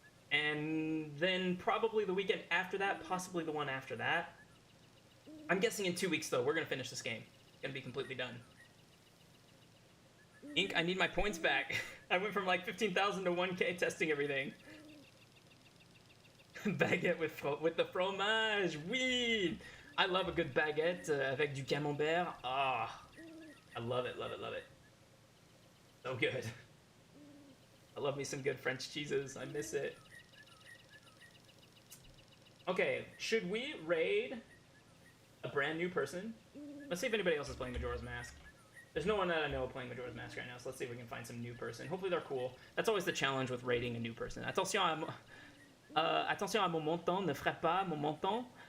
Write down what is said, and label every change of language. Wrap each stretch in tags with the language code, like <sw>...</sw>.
<en>And then probably the weekend after that, possibly the one after that. I'm guessing in 2 weeks though, we're gonna finish this game. It's gonna be completely done. Ink, I need my points back. I went from like 15,000 to 1K testing everything. Baguette with the fromage, oui! I love a good baguette</en> <fr>avec du camembert.</fr> <en>Ah, I love it, love it, love it. So good. I love me some good French cheeses. I miss it. Okay, should we raid a brand new person? Let's see if anybody else is playing Majora's Mask. There's no one that I know playing Majora's Mask right now, so let's see if we can find some new person. Hopefully they're cool. That's always the challenge with raiding a new person.</en> <fr>Attention à mon menton, ne frappe pas mon menton.</fr>